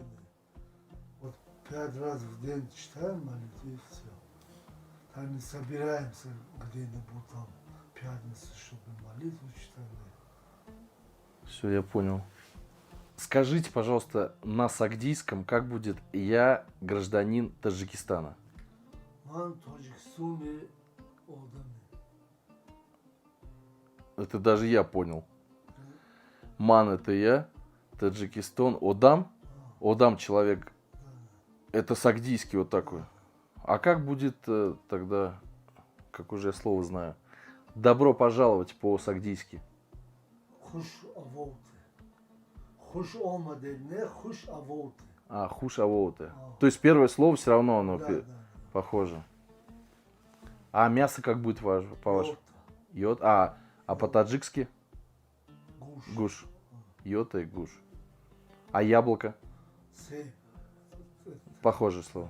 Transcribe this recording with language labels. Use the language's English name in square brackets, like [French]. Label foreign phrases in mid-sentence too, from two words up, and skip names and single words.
[Russian] Вот 5 раз в день читаем молитву и все. Так не собираемся где-нибудь там пятницу, чтобы молитву читали. Все, я понял. Скажите, пожалуйста, на сагдийском, как будет «Я гражданин Таджикистана»? [Yagnobi] Ман Таджикистане одами. [Russian] Это даже я понял. Ман это я, Таджикистан, Одам. Одам человек. Это сагдийский вот такой. А как будет тогда, как уже я слово знаю, добро пожаловать по-сагдийски? [Yagnobi] Хуш авоты. Хуш омаде, не хуш авоты. А, хуш авоуте. [Russian] То есть первое слово все равно оно Да, да. похоже. А мясо как будет по-вашему? Йота, Йод. А по-таджикски? гуш, Гуш. Йота и гуш. А яблоко? се. Похожее слово.